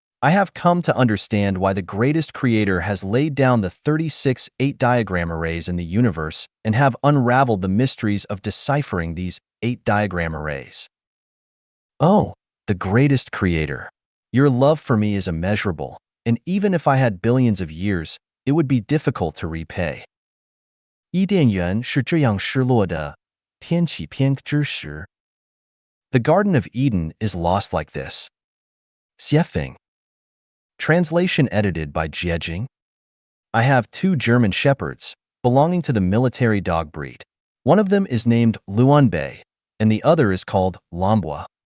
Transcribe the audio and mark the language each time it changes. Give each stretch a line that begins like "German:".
English: I have come to understand why the greatest creator has laid down the 36 8-diagram arrays in the universe and have unraveled the mysteries of deciphering these 8-diagram arrays. Oh, the greatest creator. Your love for me is immeasurable, and even if I had billions of years, it would be difficult to repay.
Chinese: 伊甸园是这样失落的，天启篇之时.
English: The Garden of Eden is lost like this. Xiefeng. Translation edited by Jiejing. I have 2 German shepherds, belonging to the military dog breed. One of them is named Luanbei, and the other is called Lambua.